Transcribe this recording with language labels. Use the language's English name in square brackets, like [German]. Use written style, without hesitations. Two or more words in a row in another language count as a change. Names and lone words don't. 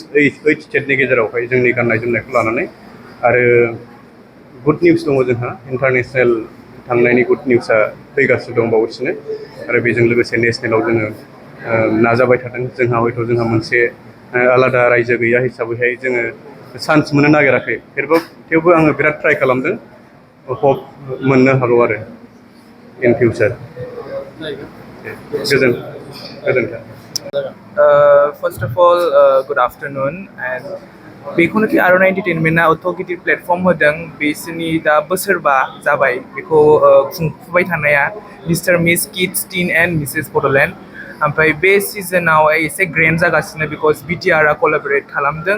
[Bodo] 8 स्टेटनि गेजेरावहाय जोंनि गाननाय जोमनायखौ लानानै आरो [English] good news [Bodo] दङ जोंहा इन्टारनेसनेल थांनायनि [English] good news [Bodo] फैगासिनो दं बावैसोनो आरो बेजों लोगोसे नेसनेलाव जोङो नाजाबाय थादों जोंहा हयथ' जोंहा मोनसे आलादा रायजो गैया हिसाबैहाय जोङो चान्स मोननो नागिराखै थेवबो आङो बिराद ट्राइ खालामदों हप मोननो हागौ आरो [English] in future [Bodo] गोजोन्थों [English] First of all, good afternoon and [Bodo] बेखौनो कि आर'नाइ एन्टारटेनमेन्टआ अथ' गिदिर प्लेटफर्म होदों बिसोरनि दा बोसोरबा जाबाय बेखौ खुंफुबाय थानाया मिस्टार मिस किड्स टीन एन्ड मिसेस बड'लेण्ड ओमफ्राय बे सिजनाव एसे ग्रेन्ड जागासिनो बिकज बिटिआरआ कलाबरेट खालामदों